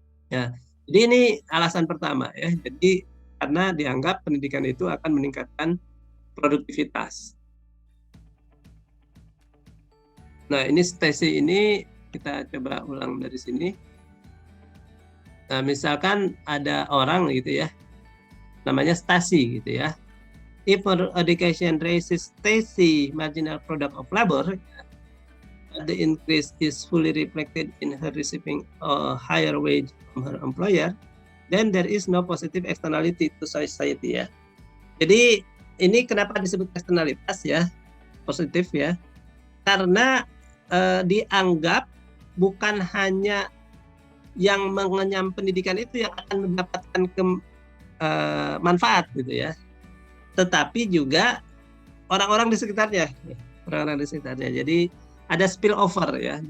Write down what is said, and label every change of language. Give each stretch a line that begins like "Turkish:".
Indonesian: Ya, jadi ini alasan pertama ya. Jadi karena dianggap pendidikan itu akan meningkatkan produktivitas. Nah, ini stesi ini kita coba ulang dari sini. Nah, misalkan ada orang gitu ya, namanya Stasi gitu ya.
English: If education raises Stasi marginal product of labor, the increase is fully reflected in her receiving a higher wage from her employer, then there is no positive externality to society ya.
Indonesian: Jadi ini kenapa disebut eksternalitas ya, positif ya, karena dianggap bukan hanya yang mengenyam pendidikan itu yang akan mendapatkan manfaat gitu ya, tetapi juga orang-orang di sekitarnya, Jadi ada spill over ya.